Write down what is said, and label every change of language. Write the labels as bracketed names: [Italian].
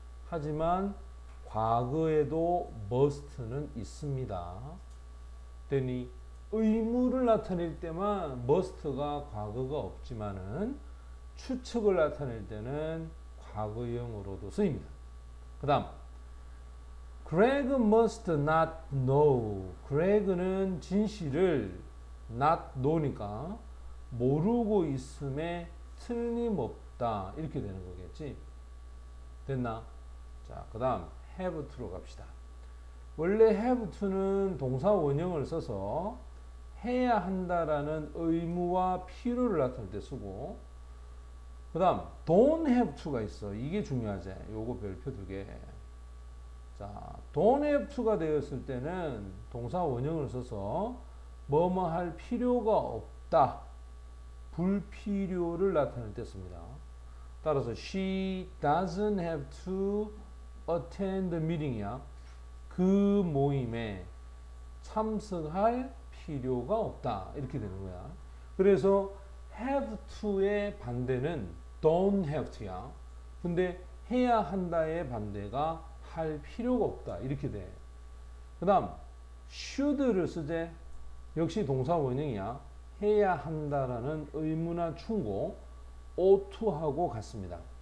[Korean] 하지만 과거에도 must는 있습니다. 되니 의무를 나타낼 때만 must가 과거가 없지만은 추측을 나타낼 때는 과거형으로도 쓰입니다. 그 다음 [English] Greg must not know. [Korean] Greg는 진실을 [English] not know [Korean] 니까 모르고 있음에 틀림없다. 이렇게 되는 거겠지. 됐나? 자, 그 다음 have to로 갑시다. 원래 have to는 동사 원형을 써서 해야 한다라는 의무와 필요를 나타낼 때 쓰고, 그 다음 don't have to가 있어. 이게 중요하지. 요거 별표 두 개. 자, don't have to가 되었을 때는 동사 원형을 써서 뭐뭐 할 필요가 없다. 불필요를 나타낼 때 씁니다. 따라서 [English] she doesn't have to attend the meeting이야. [Korean] 그 모임에 참석할 필요가 없다. 이렇게 되는 거야. 그래서 have to의 반대는 don't have to야. 근데 해야 한다의 반대가 할 필요가 없다. 이렇게 돼. 그 다음 should를 쓰재. 역시 동사 원형이야. 해야 한다라는 의무나 충고 ought to하고 같습니다.